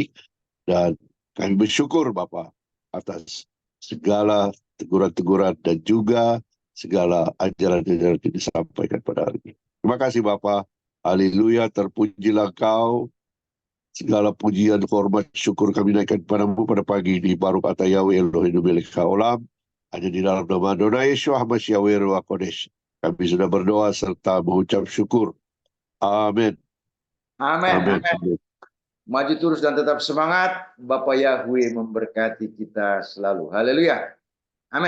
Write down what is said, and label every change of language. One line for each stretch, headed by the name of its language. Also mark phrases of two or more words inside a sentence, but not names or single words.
Indonesian: Dan kami bersyukur Bapa atas segala teguran-teguran dan juga segala ajaran-ajaran yang disampaikan pada hari ini. Terima kasih Bapa. Haleluya, terpujilah Kau. Segala pujian, hormat, syukur kami naikkan kepadamu pada pagi ini.
Hebrew: ברוך אתה יהוה אלוהינו מלך העולם.
Indonesian: Hanya di dalam nama Adonai Yeshua HaMashiach
Hebrew: רוח קודש.
Indonesian: Kami sudah berdoa serta mengucap syukur. Amin. Amin. Maju terus dan tetap semangat. Bapak Yahweh memberkati kita selalu.